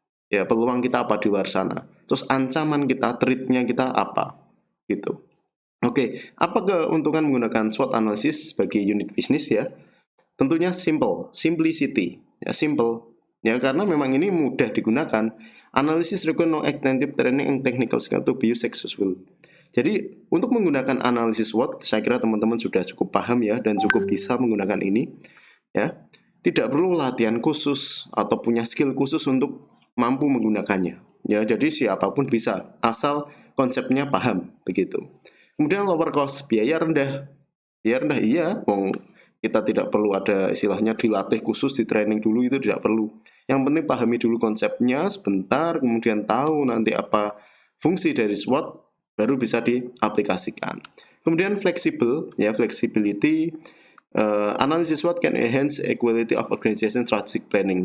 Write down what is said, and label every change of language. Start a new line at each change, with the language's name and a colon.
Indonesian: Ya, peluang kita apa di luar sana. Terus ancaman kita, threat-nya kita apa. Gitu. Oke, apa keuntungan menggunakan SWOT analysis sebagai unit bisnis ya? Tentunya simple, simplicity. Ya, simple. Ya, karena memang ini mudah digunakan.
English: Analysis require no extensive training and technical skill to be successful.
Indonesian: Jadi, untuk menggunakan analisis SWOT, saya kira teman-teman sudah cukup paham ya dan cukup bisa menggunakan ini. Ya, tidak perlu latihan khusus atau punya skill khusus untuk mampu menggunakannya. Ya, jadi siapapun bisa asal konsepnya paham begitu. Kemudian
English: lower cost,
Indonesian: biaya rendah. Biaya rendah iya, kita tidak perlu ada istilahnya dilatih khusus, di training dulu, itu tidak perlu. Yang penting pahami dulu konsepnya sebentar, kemudian tahu nanti apa fungsi dari SWOT, baru bisa diaplikasikan. Kemudian fleksibel, ya, flexibility.
English: Analisis SWOT can enhance equality of organization strategic planning.